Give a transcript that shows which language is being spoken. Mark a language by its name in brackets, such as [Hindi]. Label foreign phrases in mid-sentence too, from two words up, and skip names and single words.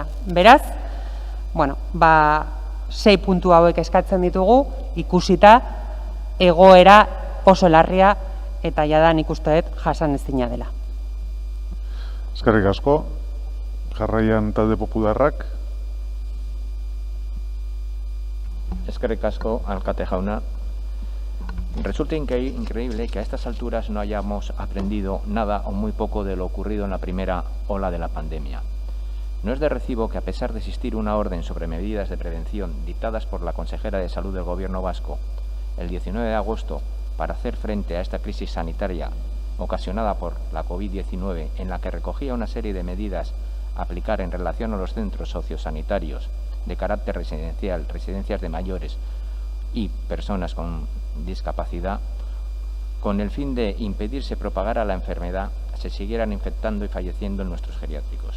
[Basque] Beraz, 6 puntu hauek eskatzen ditugu, ikusita egoera oso larria eta jada nik uste dut jasanezina dela. Eskerrik asko. Jarraian talde popularrak. Eskerrik asko, alkate jauna. [Spanish] Resulta increíble que a estas alturas no hayamos aprendido nada o muy poco de lo ocurrido en la primera ola de la pandemia. No es de recibo que, a pesar de existir una orden sobre medidas de prevención dictadas por la consejera de Salud del Gobierno vasco el 19 de agosto para hacer frente a esta crisis sanitaria ocasionada por la COVID-19, en la que recogía una serie de medidas a aplicar en relación a los centros sociosanitarios de carácter residencial, residencias de mayores y personas con discapacidad, con el fin de impedir se propagara la enfermedad, se siguieran infectando y falleciendo en nuestros geriátricos.